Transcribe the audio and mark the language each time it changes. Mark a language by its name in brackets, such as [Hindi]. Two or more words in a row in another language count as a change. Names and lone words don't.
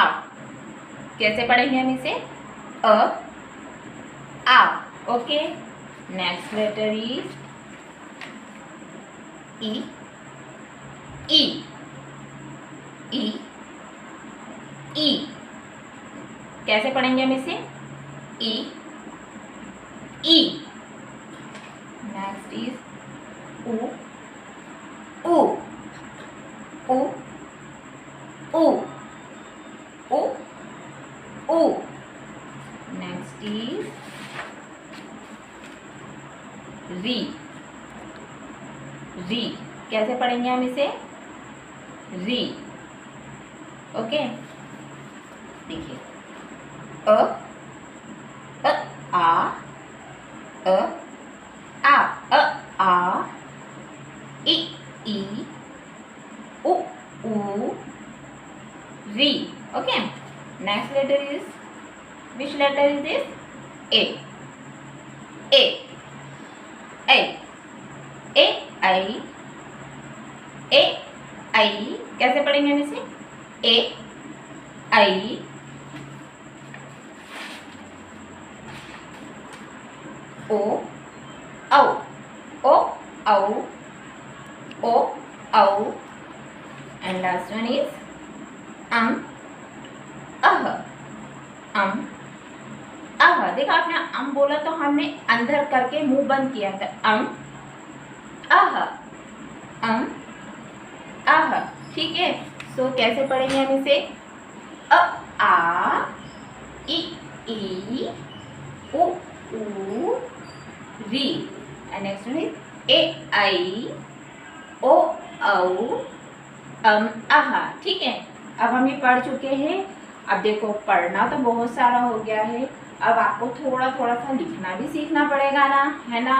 [Hindi] कैसे पढ़ेंगे हम इसे? अ, आ। [English] OK, next letter is ई। [Hindi] ई, ई, ई। कैसे पढ़ेंगे हम इसे? ई, ई। [English] next is ऊ, ऊ, ऊ, ऊ, ऊ, ऊ। next is री, री। [Hindi] कैसे पढ़ेंगे हम इसे? री। ओके, देखिए, अ, अ, आ, अ, आ, अ, आ, इ, ई, उ, ऊ, री। [English] OK, next letter is, which letter is this? [Hindi] A, A, A, A, I, A, I। कैसे पढ़ेंगे हम इसे? A, I, O, औ, ओ, औ, ओ, औ, [English] and last one is अह, अह। [Hindi] देखा आपने बोला तो हमने अंदर करके मुंह बंद किया था, अह, अह। ठीक है, सो कैसे पढ़ेंगे हम इसे? अ, आ, इ, उ, री, [English] and next one is ए, आई, ओ, औ, अह। [Hindi] ठीक है, अब हम ये पढ़ चुके हैं। अब देखो पढ़ना तो बहुत सारा हो गया है, अब आपको थोड़ा थोड़ा सा लिखना भी सीखना पड़ेगा ना, है ना।